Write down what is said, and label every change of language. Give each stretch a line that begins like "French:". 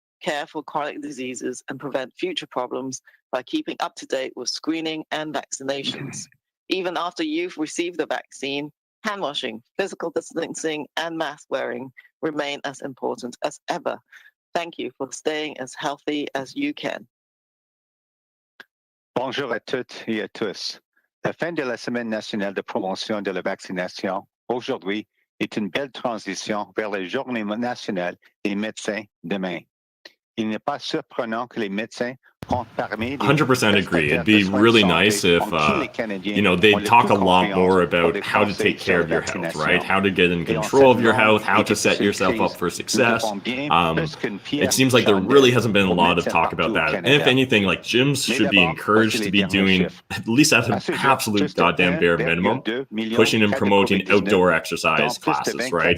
English: Care for chronic diseases and prevent future problems by keeping up to date with screening and vaccinations. Even after you've received the vaccine, hand washing, physical distancing, and mask wearing remain as important as ever. Thank you for staying as healthy as you can.
French: Bonjour à toutes et à tous. La fin de la Semaine nationale de promotion de la vaccination aujourd'hui est une belle transition vers la Journée nationale des médecins demain. Il n'est pas surprenant que les médecins comptent parmi les
English: 100% agree. It'd be really nice if, they talk a lot more about how to take care of your health, right? How to get in control of your health, how to set yourself up for success. It seems like there really hasn't been a lot of talk about that. And if anything, like gyms should be encouraged to be doing, at least at an absolute goddamn bare minimum, pushing and promoting outdoor exercise classes, right?